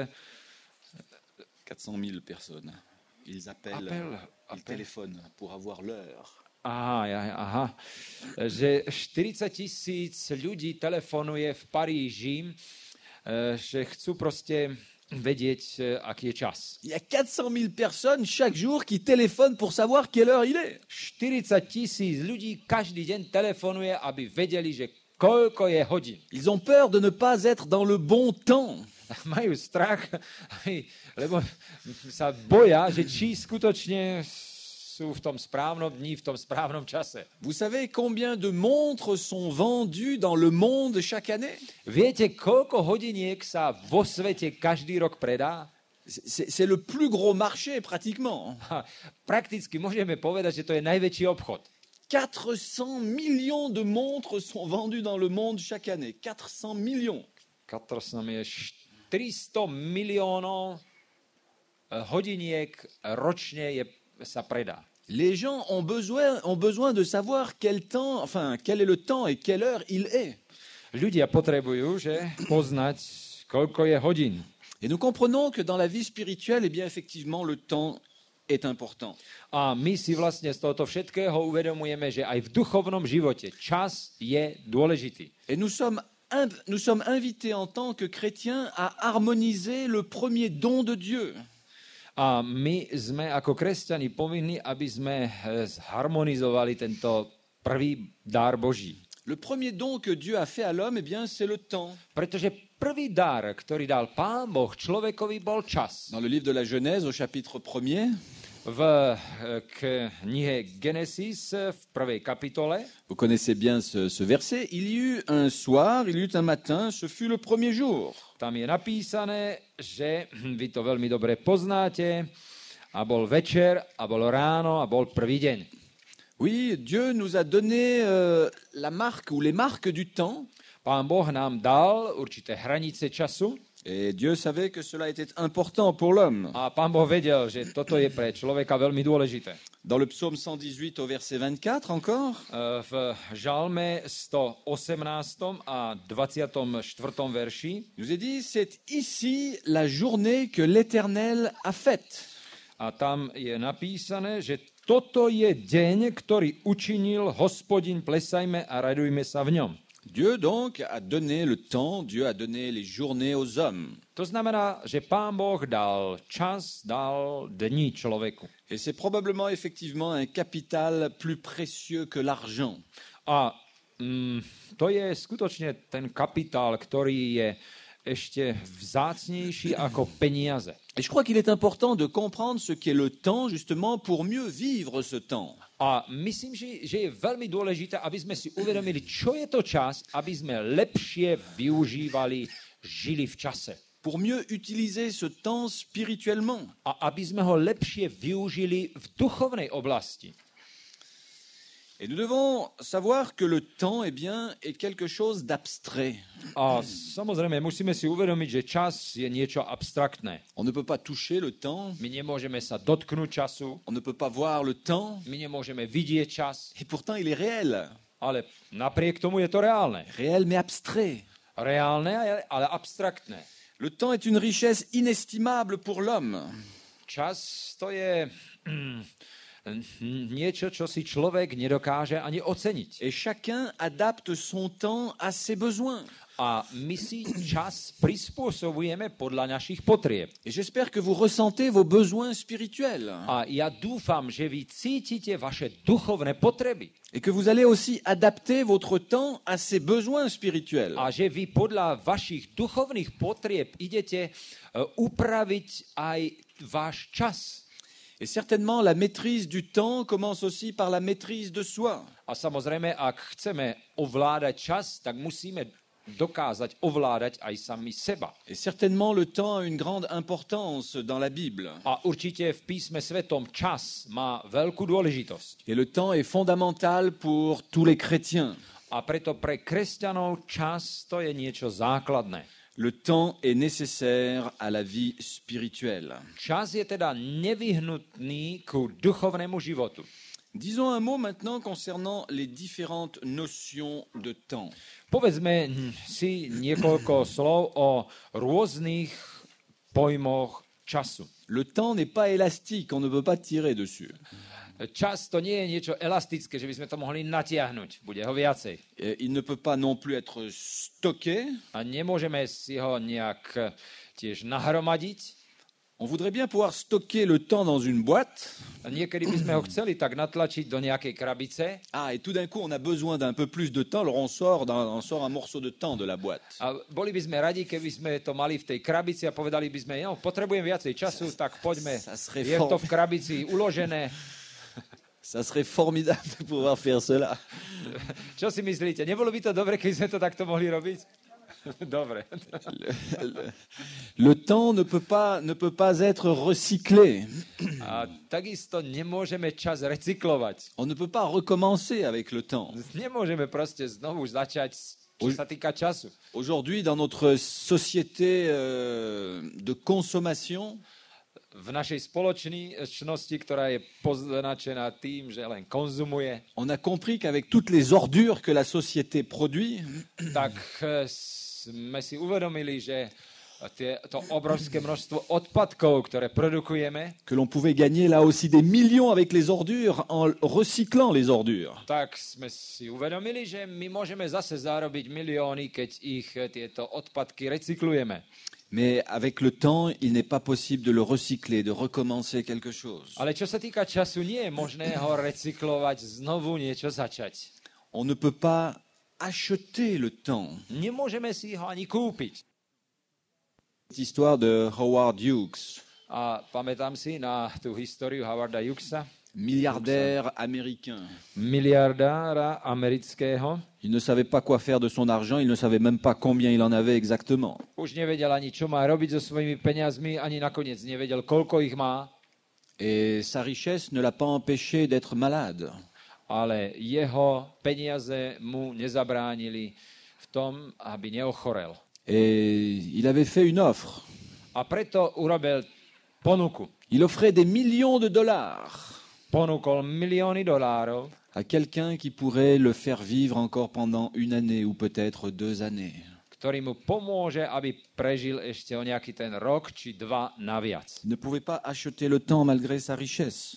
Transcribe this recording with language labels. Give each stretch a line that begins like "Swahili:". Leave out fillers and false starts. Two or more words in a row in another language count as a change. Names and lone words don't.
French: 400 000 personnes. Ils appellent, ils téléphonent pour avoir l'heure. Aha.
Slovak: Že 40 000 ľudí telefonuje v Paríži, že chcú proste vedieť, aký je čas.
French: Il y a 400 000 personnes chaque jour qui téléphonent pour savoir quelle heure il est.
Slovak: 40 000 ľudí každý deň telefonuje, aby vedeli, že koľko je hodín.
French: Ils ont peur de ne pas être dans le bon temps.
Slovak: Majú strach, lebo sa boja, že či skutočne sú v tom správnom dni, v tom správnom čase.
French: Vous savez combien de montres sont vendues dans le monde chaque année?
Slovak: Viete, koľko hodiniek sa vo svete každý rok predá?
French: C'est le plus gros marché pratiquement.
Slovak: Prakticky môžeme povedať, že to je najväčší obchod.
French: 400 millions de montres sont vendues dans le monde chaque année. 400 millions.
Slovak: 400 miliónov hodiniek ročne sa predá.
French: Les gens ont besoin de savoir quel est le temps et quelle heure il est.
Slovak: Ľudia potrebujú, poznať, koľko je hodín.
French: Et nous comprenons que dans la vie spirituelle, eh bien, effectivement, le temps est important.
Slovak: A my si vlastne z tohoto všetkého uvedomujeme, že aj v duchovnom živote čas je dôležitý.
French: Et nous sommes invités en tant que chrétiens à harmoniser le premier don de Dieu.
Slovak: A my sme ako kresťani povinní, aby sme zharmonizovali tento prvý dar Boží.
French: Le premier don que Dieu a fait à l'homme, eh bien, c'est le temps.
Slovak: Pretože prvý dar, ktorý dal Pán Boh človekovi, bol čas.
French: Dans le livre de la Genèse, au chapitre 1er,
Slovak: V knihe Genesis v prvej kapitole,
French: vous connaissez bien ce verset, il y eut un soir, il y eut un matin, ce fut le premier jour.
Slovak: tam je napísané, že vy to veľmi dobre poznáte, a bol večer, a bol ráno, a bol prvý deň.
French: Oui, Dieu nous a donné la marque ou les marques du temps.
Slovak: Pán Boh nám dal určité hranice času
French: Et Dieu savait que cela était important pour l'homme.
Slovak: a Pán Boh vedel, že toto je pre človeka veľmi dôležité.
French: Dans le psaume 118 au verset 24 encore,
Slovak: V žalme 118 a 24. verši
French: il nous est dit, c'est ici la journée que l'Éternel a faite.
Slovak: a tam je napísané, že toto je deň, ktorý učinil Hospodin, plesajme a radujme sa v ňom.
French: Dieu donc a donné le temps, Dieu a donné les journées aux hommes.
Slovak: To znamená, že Pán Boh dal čas, dal dni človeku.
French: Et c'est probablement effectivement un capital plus précieux que l'argent.
Slovak: A to je skutočne ten kapitál, ktorý je ešte vzácnejší ako peniaze.
French: Et je crois qu'il est important de comprendre ce qu'est le temps justement pour mieux vivre ce temps.
Slovak: A myslím, že je veľmi dôležité, aby sme si uvedomili, čo je to čas, aby sme lepšie využívali, žili v čase.
French: Pour mieux utiliser ce temps spirituellement.
Slovak: A aby sme ho lepšie využili v duchovnej oblasti.
French: Et nous devons savoir que le temps, eh bien, est quelque chose d'abstrait.
Slovak: A samozrejme, musíme si uvedomiť, že čas je niečo abstraktné.
French: On ne peut pas toucher le temps,
Slovak: My nemôžeme sa dotknúť času,
French: on ne peut pas voir le temps,
Slovak: my nemôžeme vidieť čas,
French: et pourtant il est réel.
Slovak: ale napriek tomu je to reálne.
French: Réel mais abstrait.
Slovak: Reálne, ale abstraktné.
French: Le temps est une richesse inestimable pour l'homme.
Slovak: Čas to je niečo, čo si človek nedokáže ani oceniť.
French: Et chacun adapte son temps à ses besoins.
Slovak: A my si čas prispôsobujeme podľa našich potrieb.
French: Et j'espère que vous ressentez vos besoins spirituels.
Slovak: A ja dúfam, že vy cítite vaše duchovné potreby.
French: Et que vous allez aussi adapter votre temps à ces besoins spirituels.
Slovak: A že vy podľa vašich duchovných potrieb idete upraviť aj váš čas.
French: Et certainement, la maîtrise du temps commence aussi par la maîtrise de soi.
Slovak: A samozrejme, ak chceme ovládať čas, tak musíme dokázať ovládať aj sami seba.
French: Et certainement, le temps a une grande importance dans la Bible.
Slovak: A určite v písme svetom čas má veľkú dôležitosť.
French: Et le temps est fondamental pour tous les chrétiens.
Slovak: A preto pre kresťanov čas to je niečo základné.
French: Le temps est nécessaire à la vie spirituelle.
Slovak: Čas je teda nevyhnutný ku duchovnému životu.
French: Disons un mot maintenant concernant les différentes notions de temps.
Slovak: Povedzme si niekoľko slov o rôznych pojmoch času.
French: Le temps n'est pas élastique, on ne peut pas tirer dessus.
Slovak: Čas to nie je niečo elastické, že by sme to mohli natiahnuť. Bude ho viacej.
French: Il ne peut pas non plus être stocké.
Slovak: A nemôžeme si ho nejak tiež nahromadiť.
French: On voudrait bien pouvoir stocker le temps dans une boîte.
Slovak: A niekedy by sme ho chceli tak natlačiť do nejakej krabice.
French: Ah, et tout d'un coup, on a besoin d'un peu plus de temps, alors on sort un morceau de temps de la boîte.
Slovak: A boli by sme radi, keby sme to mali v tej krabici a povedali by sme, no, potrebujem viacej času, tak poďme. Je to v krabici uložené.
French: Ça serait formidable de pouvoir faire cela.
Slovak: Čo si myslíte? Nebolo by to dobre, keď sme to takto mohli robiť? Dobre.
French: Le temps ne peut pas être recyclé.
Slovak: A takisto nemôžeme čas recyklovať.
French: On ne peut pas recommencer avec le temps.
Slovak: Nemôžeme proste znovu začať, čo sa týka času.
French: Aujourd'hui, dans notre société de consommation,
Slovak: V našej spoločnosti, ktorá je poznačená tým, že len konzumuje,
French: on a compris qu'avec toutes les ordures que la société produit,
Slovak: tak sme si uvedomili, že to obrovské množstvo odpadkov, ktoré produkujeme,
French: que l'on pouvait gagner là aussi des millions avec les ordures en recyclant les ordures.
Slovak: tak sme si uvedomili, že my môžeme zase zarobiť milióny, keď ich tieto odpadky recyklujeme.
French: Mais avec le temps, il n'est pas possible de le recycler, de recommencer quelque chose.
Slovak: Ale čo sa týka času, nie je možné ho recyklovať, znovu niečo začať.
French: On ne peut pas acheter le temps.
Slovak: Nemôžeme si ho ani kúpiť.
French: Cette histoire de Howard Hughes,
Slovak: A pamätám si na tú históriu Howarda Hughesa,
French: milliardaire américain.
Slovak: miliardára amerického.
French: Il ne savait pas quoi faire de son argent, il ne savait même pas combien il en avait exactement.
Slovak: Už nevedel ani, čo má robiť so svojimi peniazmi, ani nakoniec nevedel, koľko ich má,
French: Et sa richesse ne l'a pas empêché d'être malade.
Slovak: ale jeho peniaze mu nezabránili v tom, aby neochorel.
French: Et il avait fait une offre.
Slovak: A preto urobil ponuku.
French: Il offrait des millions de dollars
Slovak: Ponúkol milióny dolárov
French: à quelqu'un qui pourrait le faire vivre encore pendant une année ou peut-être 2 années.
Slovak: ktorý mu pomôže, aby prežil ešte o nejaký ten rok či dva naviac.
French: Il ne pouvait pas acheter le temps malgré sa richesse.